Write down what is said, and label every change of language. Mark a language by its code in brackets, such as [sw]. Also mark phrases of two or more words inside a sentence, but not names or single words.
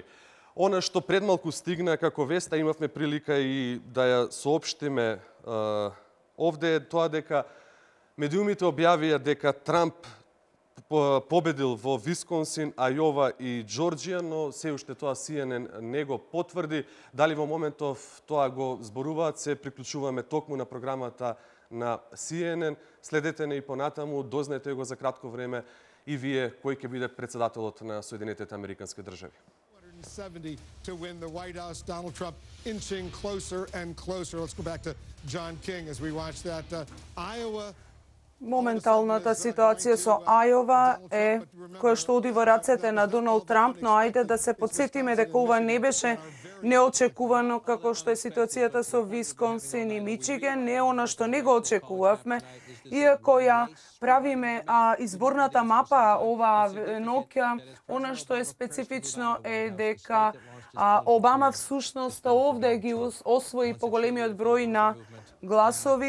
[mk] Она што предмалку стигна како веста, имавме прилика и да ја соопштиме овде, е тоа дека медиумите објавија дека Трамп победил во Висконсин, Ајова и Џорџија, но се уште тоа CNN не го потврди. Дали во моментов тоа го зборуваат, се приклучуваме токму на програмата на CNN. Следете не и понатаму, дознаете го за кратко време и вие кој ќе биде председателот на Соединетите Американски држави. [en] 70 to win the White House. Donald Trump inching closer and closer. Let's go back to John King as we watch that Iowa. [mk] Моменталната ситуација со Ајова е која што оди во рацете на Доналд Трамп, но ајде да се подсетиме дека ова не беше неочекувано како што е ситуацијата со Висконсин и Мичиген, не она што не го очекувавме, иако ја правиме изборната мапа ова ноќ, она што е специфично е дека Обама всушност овде ги освои поголемиот број на гласови.